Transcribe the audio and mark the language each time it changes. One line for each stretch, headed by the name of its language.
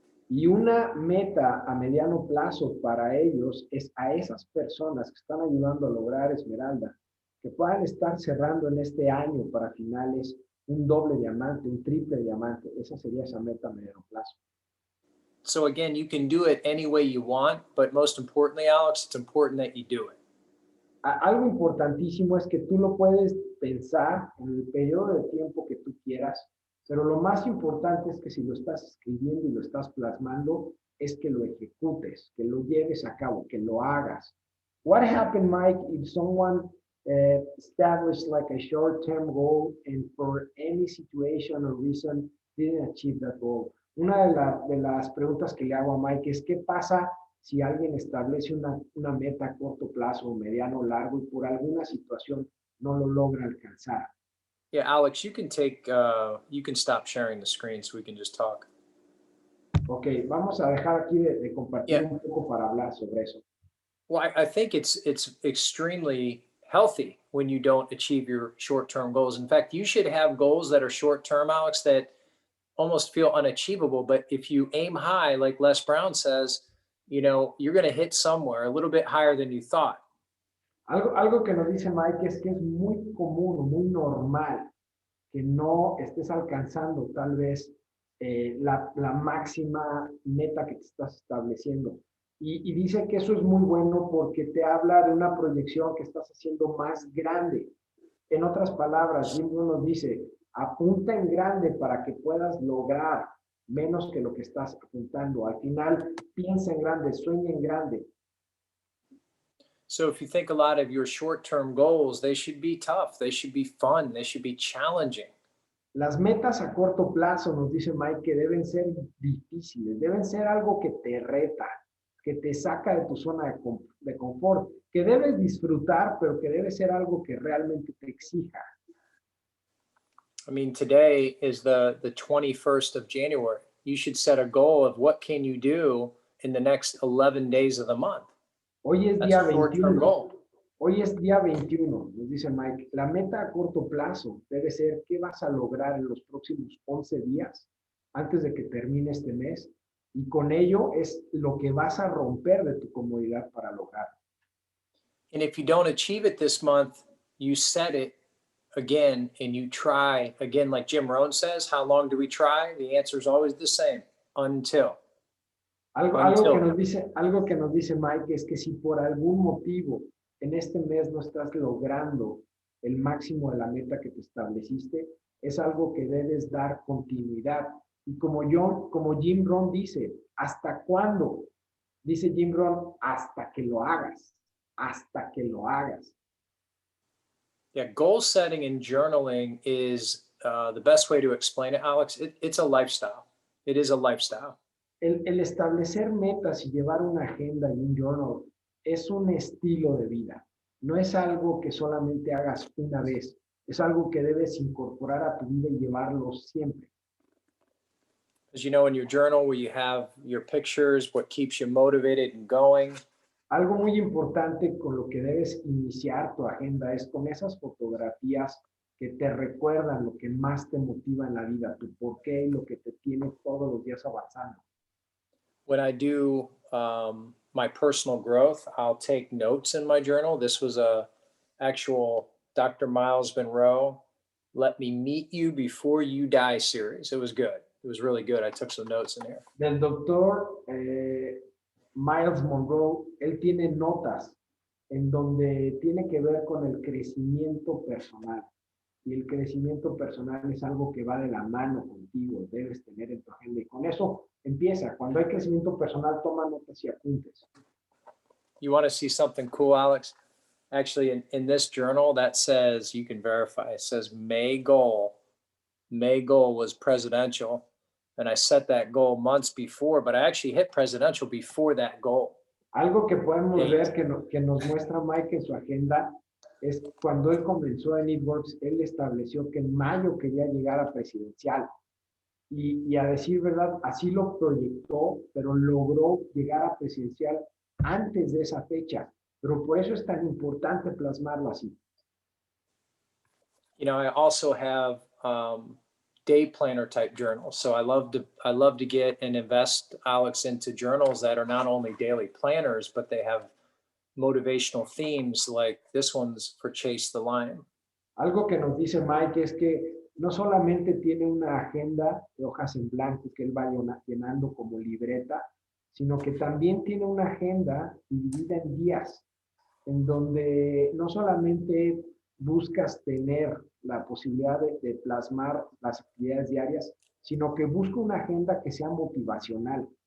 Spanish: Y una meta a mediano plazo para ellos es a esas personas que están ayudando a lograr esmeralda, que puedan estar cerrando en este año para finales un doble diamante, un triple diamante. Esa sería esa meta a mediano plazo.
English: So again, you can do it any way you want, but most importantly, Alex, it's important that you do it.
Spanish: Algo importantísimo es que tú lo puedes pensar en el periodo de tiempo que tú quieras, pero lo más importante es que si lo estás escribiendo y lo estás plasmando, es que lo ejecutes, que lo lleves a cabo, que lo hagas.
English: What happened, Mike, if someone established like a short-term goal and for any situation or reason didn't achieve that goal?
Spanish: Una de las preguntas que le hago a Mike es, ¿qué pasa si alguien establece una meta a corto plazo, mediano, largo y por alguna situación no lo logra alcanzar?
English: Yeah, Alex, you can stop sharing the screen so we can just talk.
Spanish: Ok, vamos a dejar aquí de compartir un poco para hablar sobre eso.
English: Well, I think it's extremely healthy when you don't achieve your short-term goals. In fact, you should have goals that are short-term, Alex, that almost feel unachievable. But if you aim high, like Les Brown says, you're going to hit somewhere a little bit higher than you thought.
Spanish: Algo que nos dice Mike es que es muy común, muy normal que no estés alcanzando tal vez la máxima meta que te estás estableciendo. Y dice que eso es muy bueno porque te habla de una proyección que estás haciendo más grande. En otras palabras, Jim nos dice, apunta en grande para que puedas lograr menos que lo que estás apuntando. Al final, piensa en grande, sueña en grande.
English: So if you think a lot of your short-term goals, they should be tough, they should be fun, they should be challenging.
Spanish: Las metas a corto plazo, nos dice Mike, que deben ser difíciles, deben ser algo que te reta, que te saca de tu zona de confort, que debes disfrutar, pero que debe ser algo que realmente te exija.
English: I mean, today is the 21st of January. You should set a goal of what can you do in the next 11 days of the month.
Spanish: Hoy es
English: That's
Spanish: día
English: a short-term goal.
Spanish: Hoy es día 21, nos dice Mike. La meta a corto plazo debe ser qué vas a lograr en los próximos 11 días antes de que termine este mes. Y con ello es lo que vas a romper de tu comodidad para lograr.
English: And if you don't achieve it this month, you set it again and you try again, like Jim Rohn says, how long do we try? The answer is always the same, until.
Spanish: Algo que nos dice Mike es que si por algún motivo en este mes no estás logrando el máximo de la meta que te estableciste, es algo que debes dar continuidad. Y como Jim Rohn dice, ¿hasta cuándo? Dice Jim Rohn, hasta que lo hagas, hasta que lo hagas.
English: Yeah, goal setting and journaling is the best way to explain it, Alex. It's a lifestyle. It is a lifestyle.
Spanish: El establecer metas y llevar una agenda y un journal es un estilo de vida. No es algo que solamente hagas una vez. Es algo que debes incorporar a tu vida y llevarlo siempre.
English: As you know, in your journal where you have your pictures, what keeps you motivated and going.
Spanish: Algo muy importante con lo que debes iniciar tu agenda es con esas fotografías que te recuerdan lo que más te motiva en la vida, tu porqué y lo que te tiene todos los días avanzando.
English: When I do my personal growth, I'll take notes in my journal. This was a actual Dr. Miles Monroe, Let Me Meet You Before You Die series. It was good. It was really good. I took some notes in here.
Spanish: Del doctor Miles Monroe, él tiene notas en donde tiene que ver con el crecimiento personal. y el crecimiento personal es algo que va de la mano contigo, debes tener en tu agenda. Y con eso empieza. Cuando hay crecimiento personal, toma notas y apuntes.
English: You want to see something cool, Alex? Actually, in this journal, that says, you can verify, it says May goal was presidential. And I set that goal months before, but I actually hit presidential before that goal.
Spanish: Algo que podemos ver que nos muestra Mike en su agenda es cuando él comenzó en Networks, él estableció que en mayo quería llegar a presidencial. Y a decir verdad, así lo proyectó, pero logró llegar a presidencial antes de esa fecha. Pero por eso es tan importante plasmarlo así.
English: You know, I also have day planner type journals. So I love to get and invest, Alex, into journals that are not only daily planners, but they have motivational themes, like this one's for Chase the Lion.
Spanish: Algo que nos dice Mike es que no solamente tiene una agenda de hojas en blanco que él va llenando como libreta, sino que también tiene una agenda dividida en días, en donde no solamente buscas tener la posibilidad de plasmar las actividades diarias, sino que busca una agenda que sea motivacional.